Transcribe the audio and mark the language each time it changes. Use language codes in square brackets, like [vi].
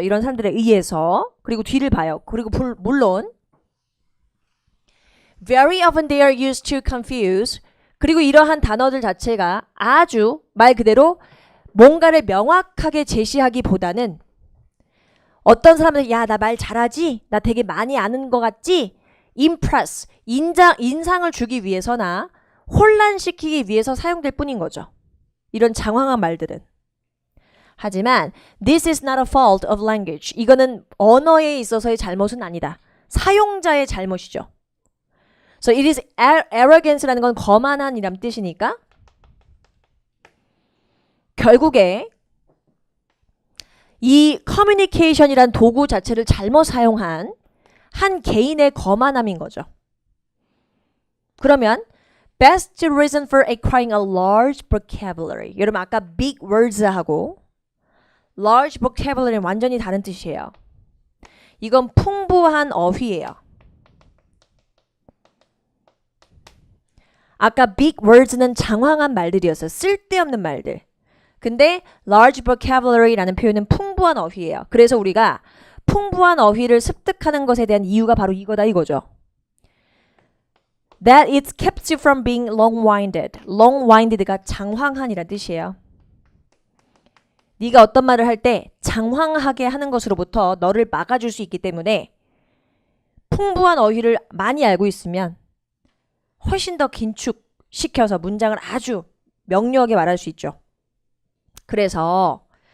[ko] 이런 사람들에 의해서. 그리고 뒤를 봐요. 그리고 물론 [en] very often they are used to confuse [ko] 그리고 이러한 단어들 자체가 아주 말 그대로 뭔가를 명확하게 제시하기보다는 어떤 사람들은 야, 나 말 잘하지? 나 되게 많이 아는 것 같지? impress, 인상을 주기 위해서나 혼란시키기 위해서 사용될 뿐인 거죠. 이런 장황한 말들은. 하지만 [en] this is not a fault of language. [ko] 이거는 언어에 있어서의 잘못은 아니다. 사용자의 잘못이죠. [en] So it is arrogance [ko] 라는 건 거만한이란 뜻이니까 결국에 이 커뮤니케이션이란 도구 자체를 잘못 사용한 한 개인의 거만함인 거죠. 그러면 [en] best reason for acquiring a large vocabulary. [ko] 여러분 아까 big words하고 large vocabulary는 완전히 다른 뜻이에요. 이건 풍부한 어휘예요. 아까 big words는 장황한 말들이었어요. 쓸데없는 말들. 근데 large vocabulary라는 표현은 풍부한 어휘예요. 그래서 우리가 풍부한 어휘를 습득하는 것에 대한 이유가 바로 이거다 이거죠. [en] That it keeps you from being long-winded. [ko] long-winded가 장황한이란 뜻이에요. 네가 어떤 말을 할 때 장황하게 하는 것으로부터 너를 막아줄 수 있기 때문에 풍부한 어휘를 많이 알고 있으면 훨씬 더 긴축시켜서 문장을 아주 명료하게 말할 수 있죠. 그래서